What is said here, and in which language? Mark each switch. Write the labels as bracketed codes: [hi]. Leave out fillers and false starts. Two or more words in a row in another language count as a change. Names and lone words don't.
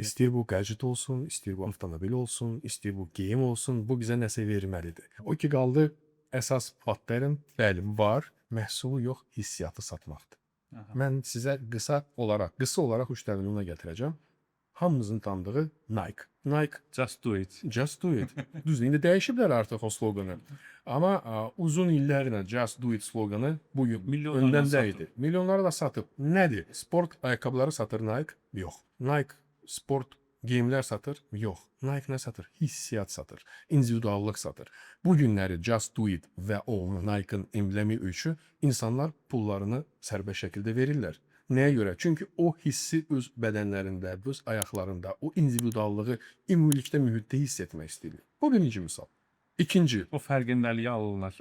[az] İstəyir bu qəzet olsun, istəyir bu avtomobil olsun, istəyir bu geyim olsun, bu bizə nəsə verməlidir. O ki qaldı əsas patern, bəli, var, məhsulu yox, hissiyatı satmaqdır. Mən sizə qısa olaraq üç dənə nümunə gətirəcəm. Hamımızın tanıdığı Nike. Nike [en] Just do it. Just do it. [az] Düzdür, indi dəyişiblər artıq o sloqanı. Amma uzun illərlə [en] Just do it [az] sloqanı bu öndən də idi. Milyonları da satıb. Nədir? Sport ayaqqabıları satır Nike? Yox. Nike sport geyimlər satır? Yox. Nike nə satır? Hissiyat satır. İndividuallıq satır. Bu günləri [en] Just do it [az] və o Nike-ın emblemi üçü insanlar pullarını sərbəst şəkildə verirlər. Nəyə görə? Çünki o hissi öz bədənlərində, öz ayaqlarında, o individuallığı ümumilikdə mühitdə hiss etmək istəyirlər. Bu birinci misal. İkinci, O fərqindəliyi alırlar.